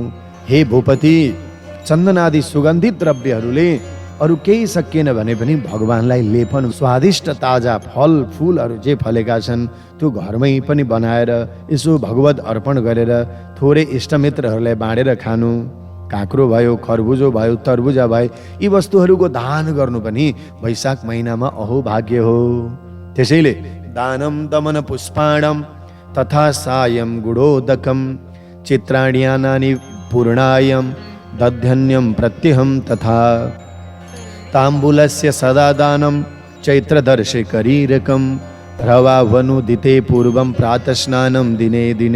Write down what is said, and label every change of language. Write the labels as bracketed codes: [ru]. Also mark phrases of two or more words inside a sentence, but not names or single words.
[ne] हे भूपति, चन्दन आदि सुगन्धित द्रव्यहरूले अरू केही सकिएन भने पनि भगवानलाई लेपन, स्वादिष्ट ताजा फल फुलहरू जे फलेका छन् त्यो घरमै पनि बनाएर यसो भगवत अर्पण गरेर थोरै इष्टमित्रहरूलाई बाँडेर खानु। काँक्रो भयो, खरबुजो भयो, तरबुजा भयो, यी वस्तुहरूको दान गर्नु पनि वैशाख महिनामा अहो भाग्य हो। [sa] त्यसैले दानम दमन पुष्पाणम तथा सायं गुडोदकम, चित्राण्यानानि पूर्णायम दध्यन्यम प्रत्यहम तथा। ताम्बूलस्य सदा दानं चैत्रदर्शे करीरकं, रवावनुदिते पूर्वं प्रातस्नानं दिने दिने।